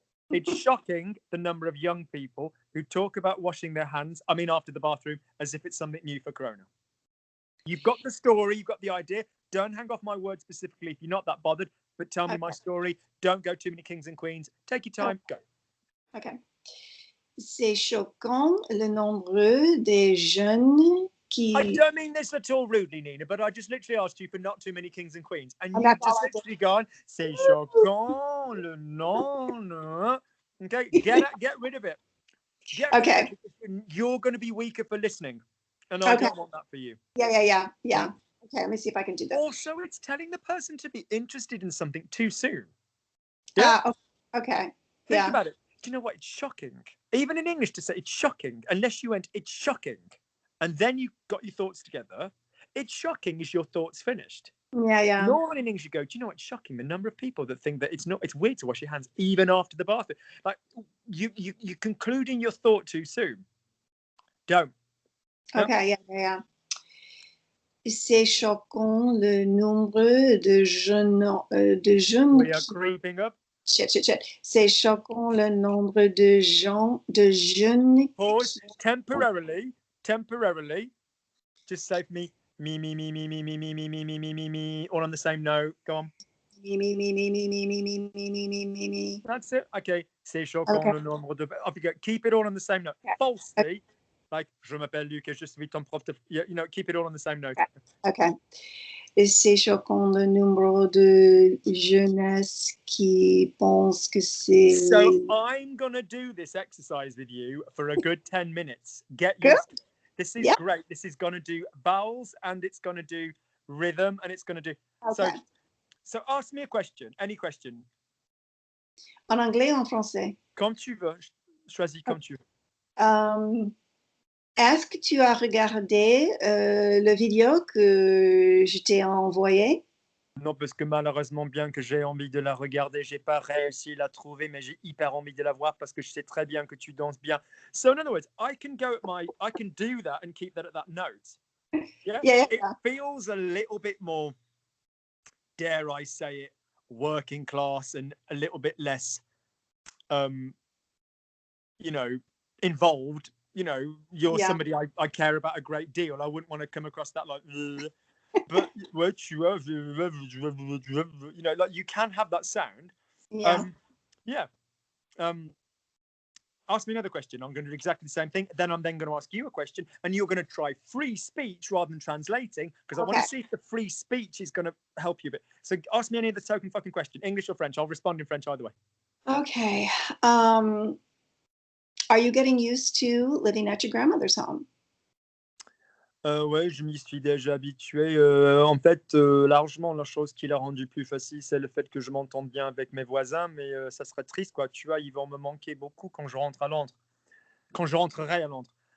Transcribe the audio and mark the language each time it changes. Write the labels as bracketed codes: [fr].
[en] It's shocking the number of young people who talk about washing their hands, after the bathroom, as if it's something new for Corona. You've got the story, you've got the idea. Don't hang off my words specifically if you're not that bothered, but tell me my story. Don't go too many kings and queens. Take your time, go. Okay. [fr] C'est choquant le nombre de jeunes qui... [en] I don't mean this at all rudely, Nina, but I just literally asked you for not too many kings and queens. And you've just literally gone, [fr] c'est choquant le nombre. [en] Okay, get rid of it. Okay. You're going to be weaker for listening. And I don't want that for you. Yeah. Okay, let me see if I can do that. Also, it's telling the person to be interested in something too soon. Okay. Think about it. Do you know what? It's shocking. Even in English to say it's shocking, unless you went, it's shocking. And then you got your thoughts together. It's shocking is your thoughts finished. Yeah. Normally in English you go, do you know what's shocking? The number of people that think that it's weird to wash your hands even after the bath. Like you're concluding your thought too soon. Don't. Okay, yeah. [fr] C'est choquant le nombre de jeunes [en] We are creeping up. Shit. [fr] C'est choquant le nombre de jeunes. [en] Pause. Temporarily. Just save me. Me. All on the same note. Go on. Me. That's it. Okay. [fr] C'est choquant le nombre de. [en] Off you go. Keep it all on the same note. Falsely. [fr] Like, je m'appelle Luc et je suis ton prof de. [en] Keep it all on the same note. Okay. [fr] C'est choquant le nombre de jeunesse qui pensent que c'est... [en] So I'm going to do this exercise with you for a good 10 minutes. Get used to it. This is great. This is going to do vowels and it's going to do rhythm and it's going to do... Okay. So ask me a question. Any question. [fr] En anglais ou en français? Comme tu veux. Choisis comme tu veux. Est-ce que tu as regardé le vidéo que je t'ai envoyé? Non, parce que malheureusement, bien que j'ai envie de la regarder, j'ai pas réussi à la trouver, mais j'ai hyper envie de la voir parce que je sais très bien que tu danses bien. [en] So in other words, I can do that and keep that at that note. Yeah, Yeah. it feels a little bit more, dare I say it, working class and a little bit less, involved. You're Yeah. somebody I care about a great deal. I wouldn't want to come across that like, ugh. But what you have, like you can have that sound. Yeah. Yeah. Ask me another question. I'm going to do exactly the same thing. Then I'm then going to ask you a question, and you're going to try free speech rather than translating, because I want to see if the free speech is going to help you a bit. So ask me any other token fucking question, English or French. I'll respond in French either way. Okay. Are you getting used to living at your grandmother's home? [fr] Ouais, je m'y suis déjà habitué. En fait, largement, la chose qui l'a rendu plus facile, c'est le fait que je m'entende bien avec mes voisins, mais ça serait triste, quoi. Tu vois, ils vont me manquer beaucoup quand je rentre à Londres, quand je rentrerai à Londres.